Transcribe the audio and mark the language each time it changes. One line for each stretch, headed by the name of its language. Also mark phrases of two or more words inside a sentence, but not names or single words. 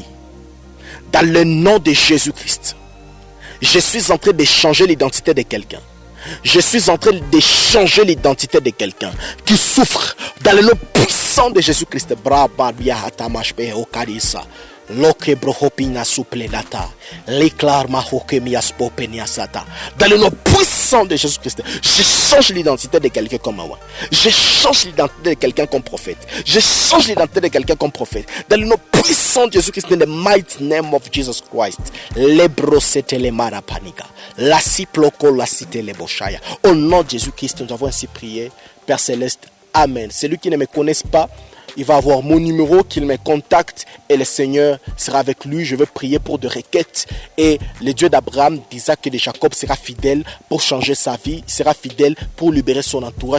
French: Dans le nom de Jésus-Christ. Je suis en train de changer l'identité de quelqu'un. Je suis en train de changer l'identité de quelqu'un qui souffre dans le nom puissant de Jésus-Christ. Loke brohopina suplenata, l'éclairma hokemias popeniasata. Dans le nom puissant de Jésus-Christ, je change l'identité de quelqu'un comme moi. Je change l'identité de quelqu'un comme prophète. Je change l'identité de quelqu'un comme prophète. Dans le nom puissant de Jésus-Christ,
English: in the mighty name of Jesus Christ. Lebrosete le marapanika, la siploko la cité le boshaya.
French: Au nom de Jésus-Christ, nous avons ainsi prié. Père Céleste, Amen. Celui qui ne me connaisse pas, il va avoir mon numéro, qu'il me contacte et le Seigneur sera avec lui. Je vais prier pour des requêtes et le Dieu d'Abraham, d'Isaac et de Jacob sera fidèle pour changer sa vie, sera fidèle pour libérer son entourage.